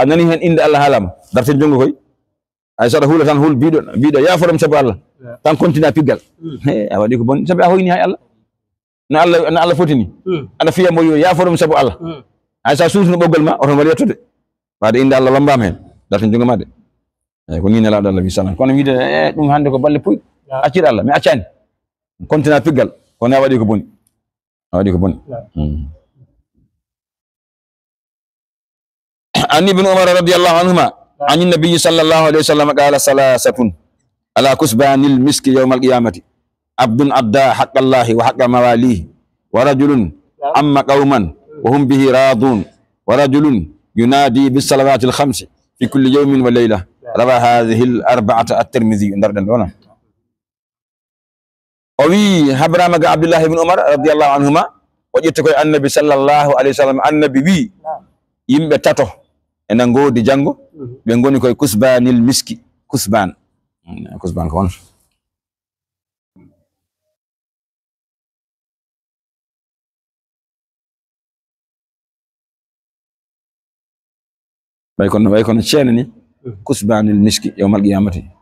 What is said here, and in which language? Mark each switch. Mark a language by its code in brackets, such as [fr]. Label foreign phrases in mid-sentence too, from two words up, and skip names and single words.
[ff] nani hen inde Allah haalama darte jungo koy hay saɗa huula tan hul biɗo yafoɗom sabu Allah tan continue a piggal a waɗi ko bon sabu a hoyni hay Allah no Allah fotini aɗa fiya mo yo yafoɗom sabu Allah hay sa suusno ɓoggol ma oton waɗi yettude wade inde Allah lombama hen darte jungo ma de eyyi ko ni nelaɗo Allah wi salam kono wiide ɗum hande ko balle puyɗo accir Allah mi accani continue a piggal kono a waɗi ko boni [ar] عن ابن عمر رضي الله عنهما عن النبي صلى الله عليه وسلم قال ثلاثة على كثبان المسك يوم القيامة عبد أدى حق الله وحق مواليه ورجل أم قوما وهم به راضون ورجل ينادي بالصلوات الخمس في كل يوم وليلة رواه هذه الأربعة الترمذي [ff] ndarden dona o wi habrama ga Abdullah ibn Umar [ar] رضي الله عنهما [ff] o ƴetti koye annabi [ar] صلى الله عليه وسلم [ff] annabi wi yimɓe tato ena ngoodi janngo ɓe ngoni koye [ar] كثبان المسك [ff] kusban ko on way kono ceene ni [ar] كثبان المسك يوم القيامة